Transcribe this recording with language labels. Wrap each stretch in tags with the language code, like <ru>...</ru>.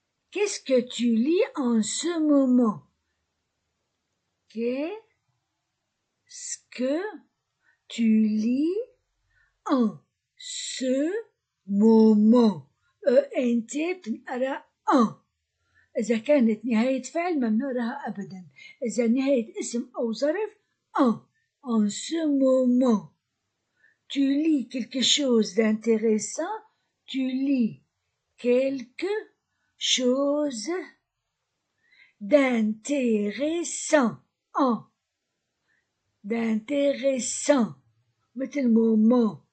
<fr>Qu'est-ce que tu lis en ce moment? Qu'est-ce que tu lis en ce moment?</fr> <ar>ENT بتنقرأ en. إذا كانت نهاية فعل ما بنقراها أبدا. إذا نهاية اسم أو ظرف</ar> <fr>en ce moment. Tu lis quelque chose d'intéressant. Tu lis quelque chose d'intéressant. D'intéressant.</fr> <ar>مثل</ar> <fr>moment.</fr>